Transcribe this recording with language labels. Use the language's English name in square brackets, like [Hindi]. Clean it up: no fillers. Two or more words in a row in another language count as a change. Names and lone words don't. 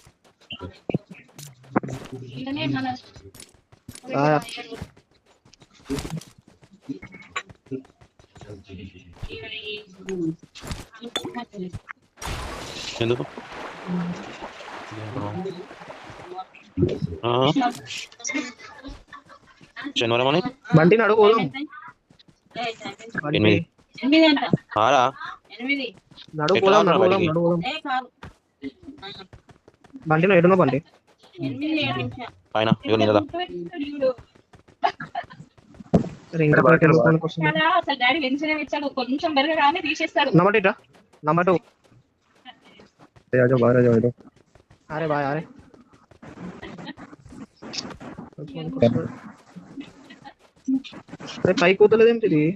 [Telugu] ఎందుకు శనివారం అని బండి నడువు. బండి ఎడునో బండి పైన [Hindi] नंबर 2 आ जाओ बाहर आ जाओ. अरे भाई अरे अरे [Telugu] పైకి కూతలేదేంటిది?